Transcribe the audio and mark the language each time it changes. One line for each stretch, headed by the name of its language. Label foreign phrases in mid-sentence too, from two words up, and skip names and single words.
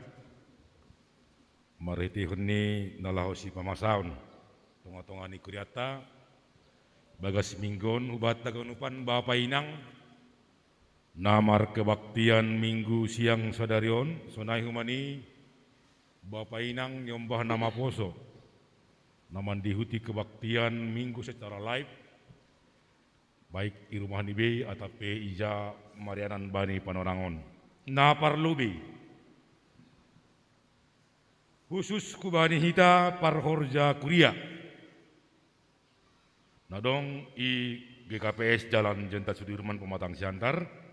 Batak Simalungun: mariti huni nalahosi pamasaun tonga-tonga ni kuriata bagas minggon ubat taganupan bapa inang namar
Indonesian: kebaktian minggu siang
Batak Simalungun: sadarion sonai humani bapa inang nyombah nama poso naman dihuti
Indonesian: kebaktian minggu secara live baik di rumah
Batak Simalungun: nibe atau ija Marianan Bani Panorangon. Na parlubi khusus kubani hita parhorja kuria. Nadong i GKPS Jalan Jenderal Sudirman Pematang Siantar.